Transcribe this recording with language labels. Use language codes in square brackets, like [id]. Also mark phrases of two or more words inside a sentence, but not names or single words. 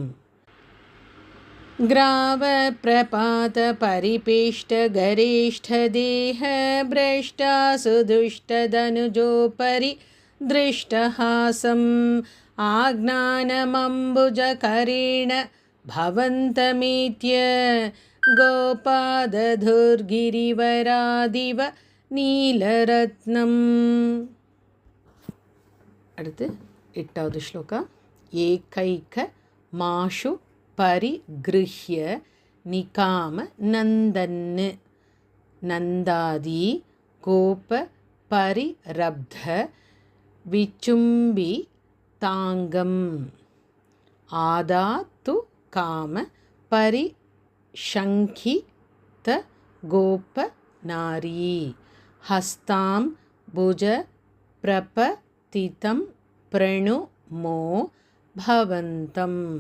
[sa] ग्राव प्रपात परिपेष्ट गरिष्ठ देह भ्रष्टासु दुष्ट धनुजोपरि दृष्टहासम् आज्ञानमम्बुजकरेण भवन्तमेत्य गोपादधुर्गिरिवरादिव नीलरत्नम्. [ta] அடுத்து 8வது ஸ்லோகா. [sa] एकैकम् आशु परिगृह्य निकाम नन्दन् नन्दादि गोप परिरब्ध विचुम्बि तांगम आदातु काम परिशंखित गोप नारी हस्तां भुज प्रपतितं प्रणुमो भवन्तम्.